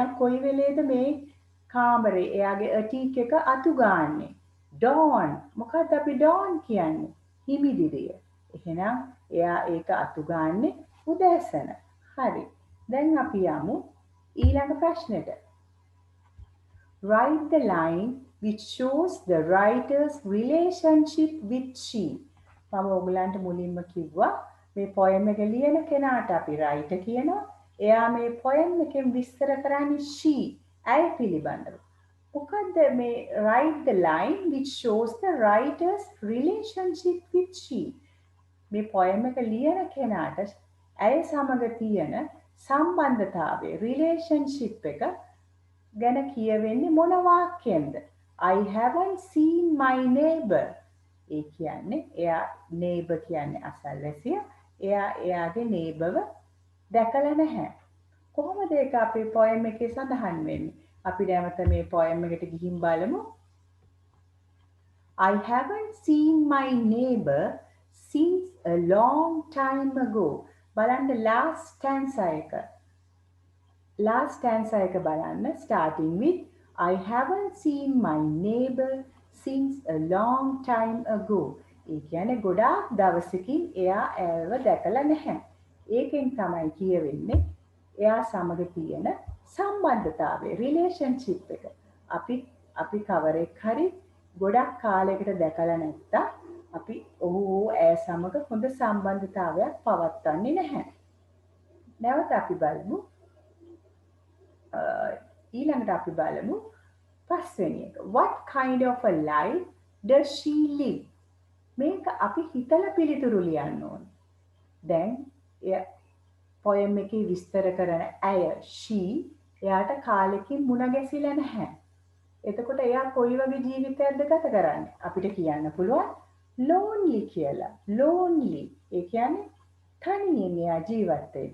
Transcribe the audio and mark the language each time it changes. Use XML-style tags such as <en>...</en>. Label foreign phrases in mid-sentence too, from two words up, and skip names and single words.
<si>මෙයා කොයි වෙලේද මේ කාමරේ එයාගේ ඇටික් එක අතු ගාන්නේ. dawn මොකක්ද අපි dawn කියන්නේ? හිමිදිරිය. එහෙනම් එයා ඒක අතු ගාන්නේ උදෑසන. හරි. දැන් අපි යමු ඊළඟ ප්‍රශ්නෙට.</si> <en>Write the line which shows the writer's relationship with she.</en> <si>මම ඔයගලන්ට මුලින්ම කිව්වා මේ poem එක ලියන කෙනාට අපි writer කියනවා. එයා මේ poem එකෙන් විස්තර කරන්නේ she ඇය පිළිබඳව. මොකද්ද මේ</si> <en>write the line which shows the writer's relationship with she.</en> <si>මේ poem එක ලියන කෙනාට ඇය සමග තියෙන සම්බන්ධතාවය relationship එක ගැන කියවෙන්නේ මොන වාක්‍යයෙන්ද?</si> <en>I haven't seen my neighbor.</en> <si>ඒ කියන්නේ එයා neighbor කියන්නේ අසල්වැසියා. එයා එයාගේ neighborව දැකලා නැහැ. කොහොමද ඒක අපේ poem එකේ සඳහන් වෙන්නේ? අපි නැවත මේ poem එකට ගිහින් බලමු.</si> <en>I haven't seen my neighbor since a long time ago.</en> <si>බලන්න</si> <en>last stanza</en> <si>එක.</si> <en>Last stanza</en> <si>එක බලන්න</si> <en>starting with I haven't seen my neighbor since a long time ago.</en> <si>ඒ කියන්නේ ගොඩාක් දවසකින් එයා ඇයව දැකලා නැහැ. ඒකෙන් තමයි කියවෙන්නේ එයා සමග තියෙන සම්බන්ධතාවය relationship එක. අපි කවරෙක් හරි ගොඩක් කාලයකට දැකලා නැත්තම් අපි ඔහු ඇය සමග හොඳ සම්බන්ධතාවයක් පවත්වන්නේ නැහැ. නැවත අපි බලමු ඊළඟට අපි බලමු පස්වෙනි එක.</si> <en>What kind of a life does she live?</en> <si>මේක අපි හිතලා පිළිතුරු ලියන්න ඕනේ. දැන් poem එකේ විස්තර කරන ඇය she එයාට කාලෙකින් මුණ ගැසිලා නැහැ. එතකොට එයා කොයි වගේ ජීවිතයක්ද ගත කරන්නේ? අපිට කියන්න පුළුවන් lonely කියලා. lonely ඒ කියන්නේ තනියෙන් එයා ජීවත් වෙන්නේ.</si>